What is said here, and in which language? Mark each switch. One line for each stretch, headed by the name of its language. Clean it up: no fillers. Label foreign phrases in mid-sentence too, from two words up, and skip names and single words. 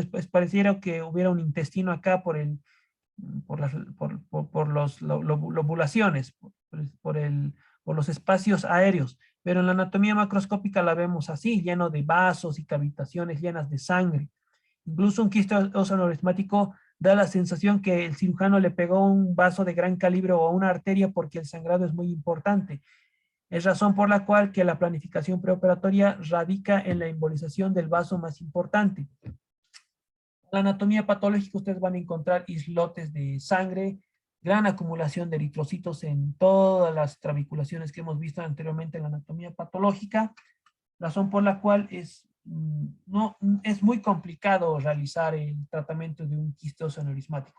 Spanish: Pues pareciera que hubiera un intestino acá por las lobulaciones, por los espacios aéreos. Pero en la anatomía macroscópica la vemos así, lleno de vasos y cavitaciones llenas de sangre. Incluso un quiste oseoneurismático da la sensación que el cirujano le pegó un vaso de gran calibre o una arteria porque el sangrado es muy importante. Es razón por la cual que la planificación preoperatoria radica en la embolización del vaso más importante. En la anatomía patológica ustedes van a encontrar islotes de sangre, gran acumulación de eritrocitos en todas las trabeculaciones que hemos visto anteriormente en la anatomía patológica, razón por la cual es muy complicado realizar el tratamiento de un quiste óseo aneurismático.